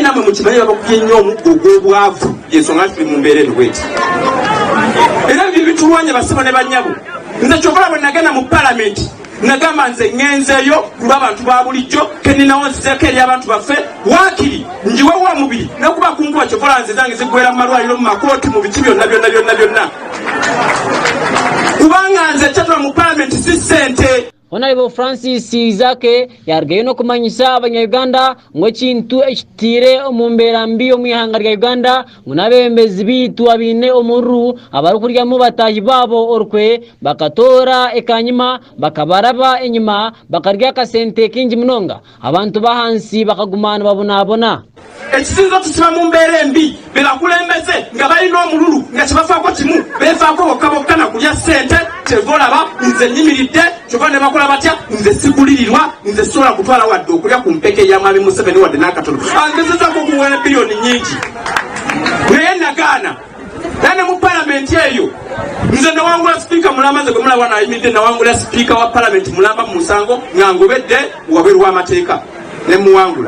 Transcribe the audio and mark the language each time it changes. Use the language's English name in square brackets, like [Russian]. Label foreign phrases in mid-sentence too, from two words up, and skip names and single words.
[Ganda] namwe mukimanyi babakubye nnyo omuggo ogw'obwavu yensonga tuli mu mbeera eno bweti era ebyo bitulwanya basoma ne banyabo nze kyokola bwe nagenda mu palamenti nagamba nze ngenzeeyo kuba abantu ba bulijjo keninawo nzizeeko eri abantu baffe waakiri njiwewo omubiri nokuba kunkuba kyokola nze zange ziggwera mu malwaliro mu makooti mu biki byonna kubanga nze kyatula mu palamenti si ssente. [Nyankole] Honorable Francis Zake yargaye no kumanyisa abanyayuganda ngo kintu ekitire omumbera mbi omwihanga rya Uganda ngunabembezi bitu abine omuru abari kurya mu batahi babo orukwe bakatora ekanyima bakabaraba enyima bakarya kasente kingi munonga abantu bahansi bakagumana babonabona. [Ganda] Ekisinzo tukiba mu mbeera embi bebakulembeze nga balina omululu nga kyebafaako kimu beefaako bokka na kulya ssente kyevolaba nze nyimiridde kyova ne bakola batya nze sigulirirwa nze sobola kutwala wadde okulya ku mpeke ya mwami Museveni wadde n'akatono angezezaako okuwera biliyoni nyingi naye nagaana nane mu palamenti eyo nze nawangula sipiika mulamba nze gwe mulaba nayimiridde nawangula sipiika wa palamenti mulamba mu musango nga ngobedde wabweru w'amateeka ne muwangula.